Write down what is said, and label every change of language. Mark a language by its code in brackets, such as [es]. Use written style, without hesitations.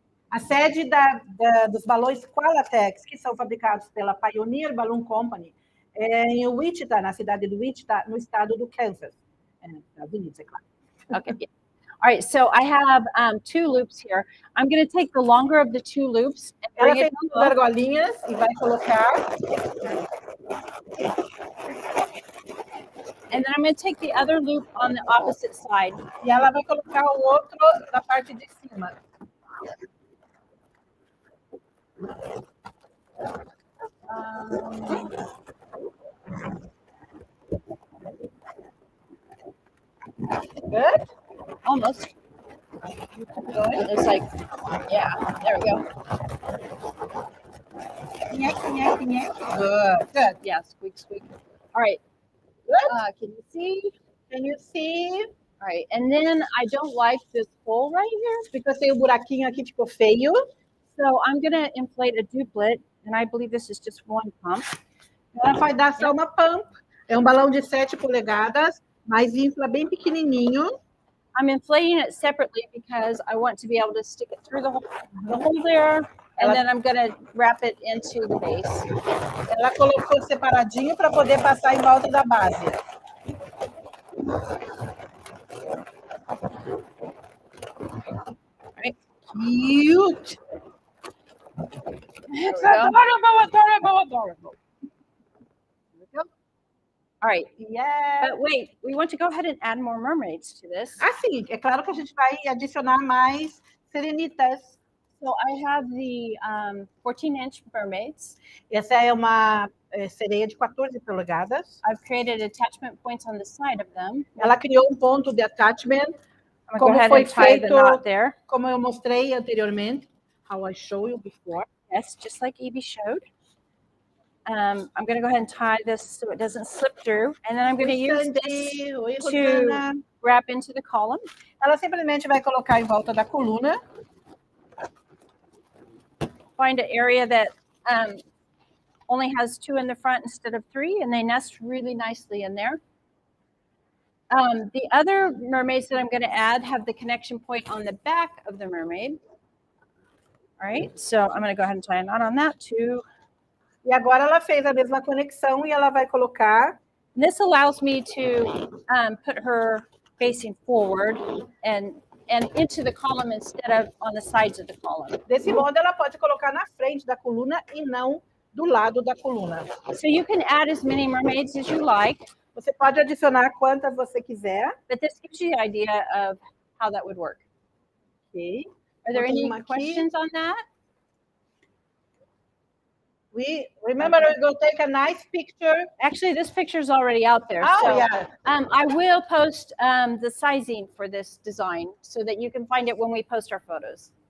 [pt] A sede dos balões Qualatex, que são fabricados pela Pioneer Balloon Company, é em Wichita, na cidade de Wichita, no estado do Kansas. Nos Estados Unidos, é claro. [en] Okay. Yeah. All right, so I have 2 loops here. I'm going to take the longer of the 2 loops. And [pt] Ela fez duas argolinhas e vai colocar. [en] And then I'm going to take the other loop on the opposite side. [pt] E ela vai colocar o outro na parte de cima. [en] Good? Almost. Good. It's like, yeah, there we go. Good. Good. Yeah, squeak, squeak. All right. Good. Can you see? Can you see? All right, and then I don't like this hole right here. [pt] Porque tem um buraquinho aqui, ficou feio. [en] So I'm going to inflate a duplet, and I believe this is just 1 pump. [pt] Ela vai dar só uma pump. É um balão de 7 polegadas, mas infla bem pequenininho. [en] I'm inflating it separately because I want to be able to stick it through the hole there, and then I'm going to wrap it into the base. [pt] Ela colocou separadinho para poder passar em volta da base. [en] Right. Cute! It's adorable. All right, Yeah. but wait, we want to go ahead and add more mermaids to this. [pt] Assim, é claro que a gente vai adicionar mais serenitas. [en] So I have the 14-inch mermaids. [pt] Essa é uma sereia de 14 polegadas. [en] I've created attachment points on the side of them. [pt] Ela criou um ponto de attachment, [en] I'm [pt] como [en] going to go [pt] foi [en] ahead and tie the [pt] feito, [en] knot there. [pt] como eu mostrei anteriormente. [en] How I showed you before. Yes, just like Evie showed. I'm going to go ahead and tie this so it doesn't slip through. And then I'm going to use this [pt] Oi, [en] to [pt] Rosana. [en] wrap into the column. [pt] Ela simplesmente vai colocar em volta da coluna. [en] Find an area that only has 2 in the front instead of 3, and they nest really nicely in there. The other mermaids that I'm going to add have the connection point on the back of the mermaid. All right, so I'm going to go ahead and tie a knot on that too. [pt] E agora ela fez a mesma conexão e ela vai colocar. [en] This allows me to put her facing forward and into the column instead of on the sides of the column. [pt] Desse modo, ela pode colocar na frente da coluna e não do lado da coluna. [en] So you can add as many mermaids as you like. [pt] Você pode adicionar quantas você quiser. [en] But this gives you the idea of how that would work. Ok. Are there [pt] Botei [en] any [pt] uma aqui. [en] questions on that? We remember we go take a nice picture. Actually, this picture is already out there. Oh, so yeah. I will post the sizing for this design so that you can find it when we post our photos.